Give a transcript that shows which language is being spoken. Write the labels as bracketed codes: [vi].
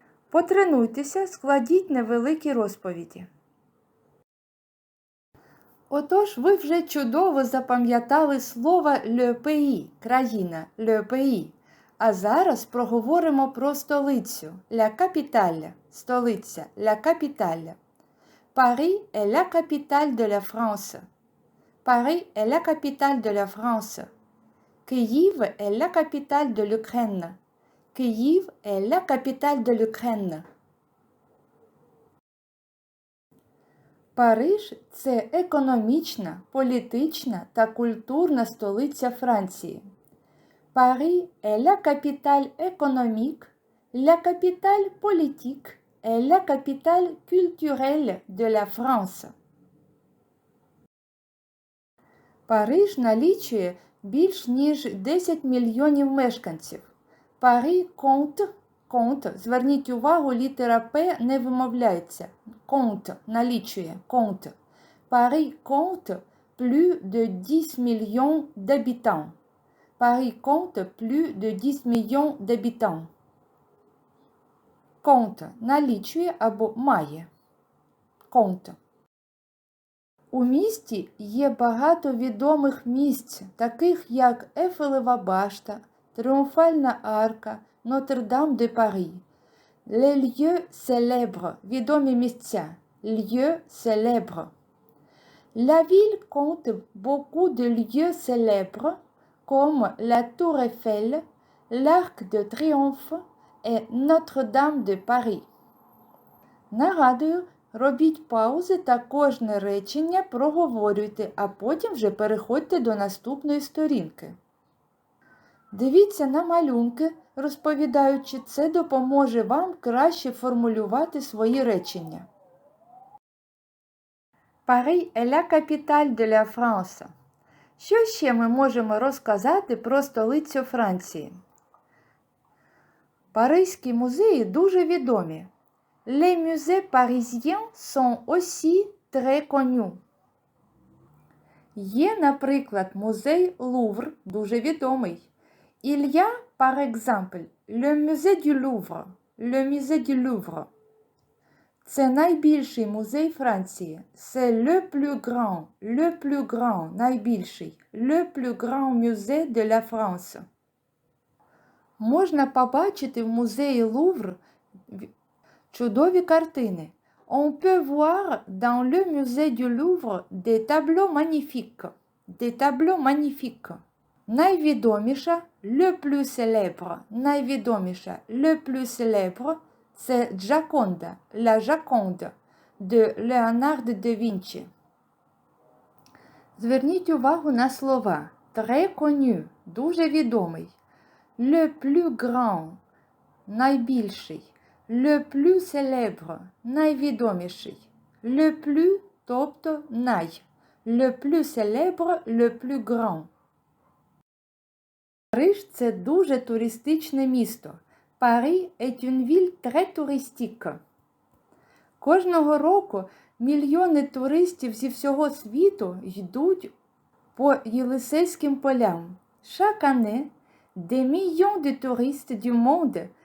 [uk] Потренуйтеся, складіть невеликі розповіді. Отож, ви вже чудово запам'ятали слово «le pays» – країна, «le pays». А зараз проговоримо про столицю – «la capitale» – столиця, «la capitale». [fr] Paris est la capitale de la France. Paris est la capitale de la France. Kyiv est la capitale de l'Ukraine. Kyiv est la capitale de l'Ukraine. [uk] Париж – це економічна, політична та культурна столиця Франції. [fr] Paris est la capitale économique, la capitale politique et la capitale culturelle de la France. [uk] Париж налічує більш ніж 10 мільйонів мешканців. [fr] Paris compte, [uk] зверніть увагу, літера П не вимовляється. [fr] Compte, [uk] налічує, [fr] compte. Paris compte plus de 10 millions d'habitants. Paris compte plus de 10 millions d'habitants. Compte, [uk] налічує або має. [fr] Compte. [uk] У місті є багато відомих місць, таких як Ейфелева башта, Тріумфальна арка, Нотр-Дам-де-Парі. [fr] Les lieux célèbres, [uk] відомі місця. [fr] Lieux célèbres. La ville compte beaucoup de lieux célèbres, comme la Tour Eiffel, l'Arc de Triomphe et Notre-Dame de Paris. [uk] Нагадую, робіть паузи та кожне речення проговорюйте, а потім вже переходьте до наступної сторінки. Дивіться на малюнки, розповідаючи, це допоможе вам краще формулювати свої речення. [fr] Paris est la capitale de la France. [uk] Що ще ми можемо розказати про столицю Франції? Паризькі музеї дуже відомі. [fr] Les musées parisiens sont aussi très connus. [uk] Є, наприклад, музей Лувр, дуже відомий. [fr] Il y a, par exemple, le musée du Louvre. Le musée du Louvre. [uk] Це найбільший музей Франції. [fr] C'est le plus grand, [uk] найбільший. [fr] Le plus grand musée de la France. [uk] Можна побачити в музеї Лувр чудові картини. [fr] On peut voir dans le musée du Louvre des tableaux magnifiques. Des tableaux magnifiques. [uk] Найвідоміша, [fr] le plus célèbre, [uk] найвідоміша, [fr] le plus célèbre, [uk] це Джаконда, [fr] la Joconde, de Leonardo da Vinci. [uk] Зверніть увагу на слова [fr] très connu, [uk] дуже відомий, [fr] le plus grand, [uk] найбільший, [fr] le plus célèbre, [uk] найвідоміший, [fr] le plus, [uk] тобто най, [fr] le plus célèbre, le plus grand. [uk] Париж – це дуже туристичне місто. [fr] Paris est une ville très touristique. [uk] Кожного року мільйони туристів зі всього світу йдуть по Єлисейським полям. [fr] Chaque année, des millions de touristes du monde